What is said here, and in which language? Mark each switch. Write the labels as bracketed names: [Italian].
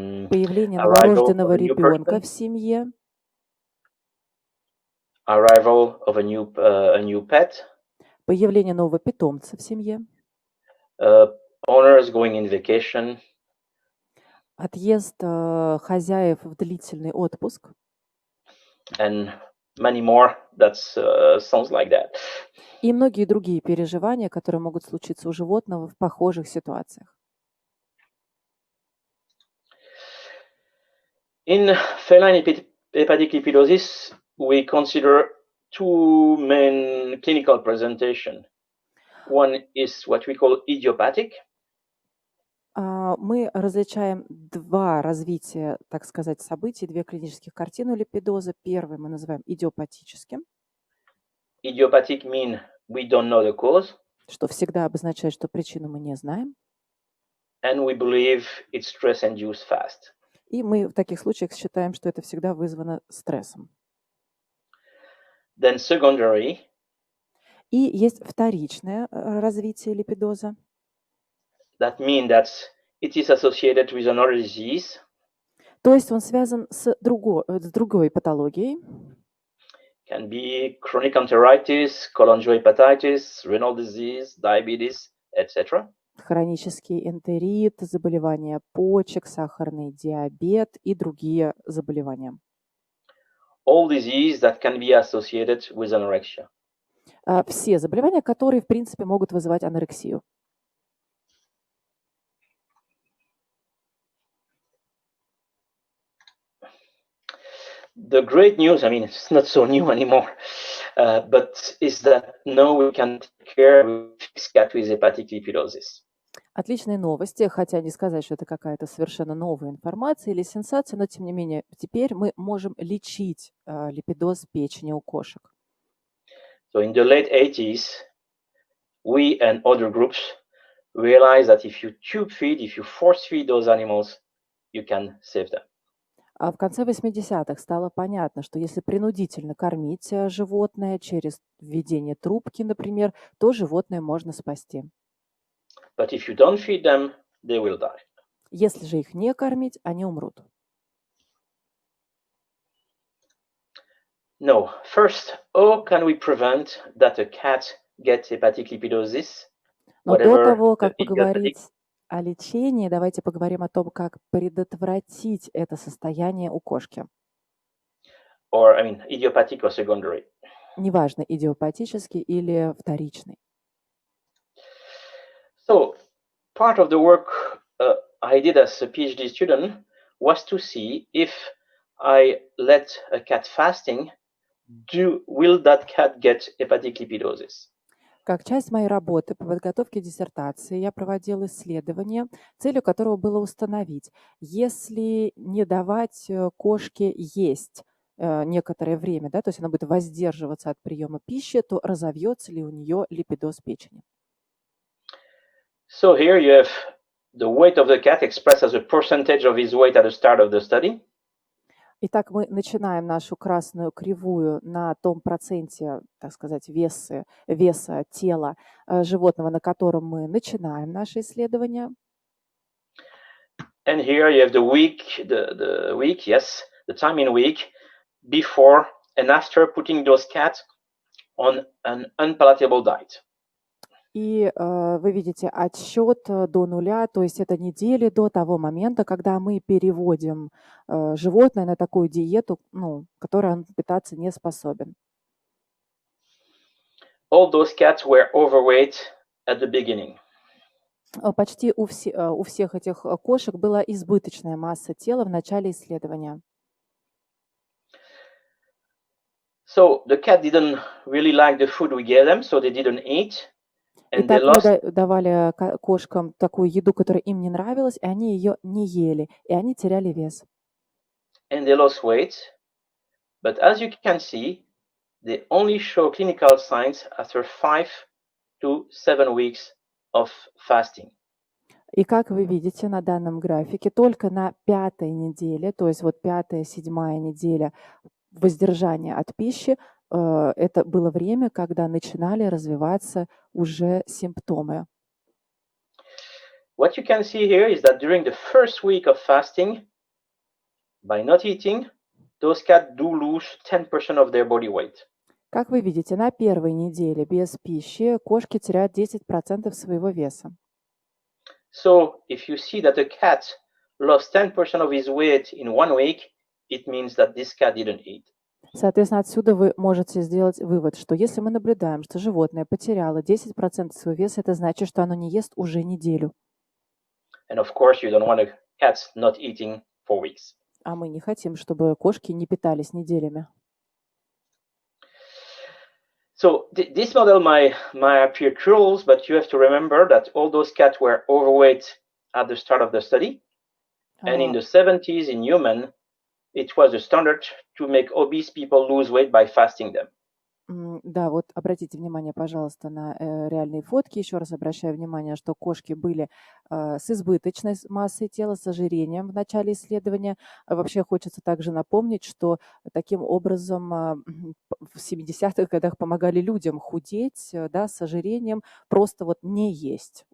[Russian] Появление новорожденного ребенка в семье. [English] Arrival of a new pet. [Russian] Появление нового питомца в семье. [English] Owners going in vacation. [Russian] Отъезд хозяев в длительный отпуск. [English] And many more that sounds like that. [Russian] И многие другие переживания, которые могут случиться у животного в похожих ситуациях. [English] In feline hepatic lipidosis, we consider two main clinical presentations. One is what we call idiopathic. [Russian] Мы различаем два развития, так сказать, событий, две клинических картины у липидоза. Первый мы называем идиопатическим. [English] Idiopathic means we don't know the cause. [Russian] Что всегда обозначает, что причину мы не знаем. [English] And we believe it's stress-induced fast. [Russian] И мы в таких случаях считаем, что это всегда вызвано стрессом. [English] Then secondary. [Russian] И есть вторичное развитие липидоза. [English] That means that it is associated with another disease. [Russian] То есть он связан с другой патологией. [English] Can be chronic enteritis, cholangiohepatitis, renal disease, diabetes, etc. [Russian] Хронический энтерит, заболевания почек, сахарный диабет и другие заболевания. [English] All diseases that can be associated with anorexia. [Russian] Все заболевания, которые, в принципе, могут вызывать анорексию. [English] The great news, I mean, it's not so new anymore, but is that now we can take care of cat with hepatic lipidosis. [Russian] Отличные новости, хотя не сказать, что это какая-то совершенно новая информация или сенсация, но тем не менее теперь мы можем лечить липидоз печени у кошек. [English] So in the late 80s, we and other groups realized that if you tube feed, if you force feed those animals, you can save them. [Russian] А в конце 80-х стало понятно, что если принудительно кормить животное через введение трубки, например, то животное можно спасти. [English] But if you don't feed them, they will die. [Russian] Если же их не кормить, они умрут. [English] No. First, how can we prevent that a cat gets hepatic lipidosis? [Russian] Но до того, как поговорить о лечении, давайте поговорим о том, как предотвратить это состояние у кошки. [English] Or, I mean, idiopathic or secondary. [Russian] Неважно, идиопатический или вторичный. [English] So, part of the work I did as a PhD student was to see if I let a cat fasting, will that cat get hepatic lipidosis? [Russian] Как часть моей работы по подготовке диссертации я проводила исследование, целью которого было установить, если не давать кошке есть некоторое время, да, то есть она будет воздерживаться от приема пищи, то разовьется ли у нее липидоз печени. [English] So here you have the weight of the cat expressed as a percentage of his weight at the start of the study. [Russian] Итак, мы начинаем нашу красную кривую на том проценте, так сказать, веса тела животного, на котором мы начинаем наше исследование. [English] And here you have the week, the time in week before and after putting those cats on an unpalatable diet. [Russian] И вы видите отсчет до нуля, то есть это недели до того момента, когда мы переводим животное на такую диету, которой он питаться не способен. [English] All those cats were overweight at the beginning. [Russian] Почти у всех этих кошек была избыточная масса тела в начале исследования. [English] So the cat didn't really like the food we gave them, so they didn't eat. [Russian] Итак, мы давали кошкам такую еду, которая им не нравилась, и они ее не ели, и они теряли вес. [English] And they lost weight. But as you can see, they only show clinical signs after 5 to 7 weeks of fasting. [Russian] И как вы видите на данном графике, только на 5-й неделе, то есть вот 5-7 неделя воздержания от пищи, это было время, когда начинали развиваться уже симптомы. [English] What you can see here is that during the first week of fasting, by not eating, those cats do lose 10% of their body weight. [Russian] Как вы видите, на первой неделе без пищи кошки теряют 10% своего веса. [English] So if you see that a cat lost 10% of his weight in 1 week, it means that this cat didn't eat. [Russian] Соответственно, отсюда вы можете сделать вывод, что если мы наблюдаем, что животное потеряло 10% своего веса, это значит, что оно не ест уже неделю. [English] And of course, you don't want a cat not eating for weeks. [Russian] А мы не хотим, чтобы кошки не питались неделями. [English] So this model might appear cruel, but you have to remember that all those cats were overweight at the start of the study. And in the 70s in human, it was the standard to make obese people lose weight by fasting them. [Russian] Да, вот обратите внимание, пожалуйста, на реальные фотки. Еще раз обращаю внимание, что кошки были с избыточной массой тела, с ожирением в начале исследования. Вообще хочется также напомнить, что таким образом в 70-х годах помогали людям худеть, да, с ожирением, просто вот не есть.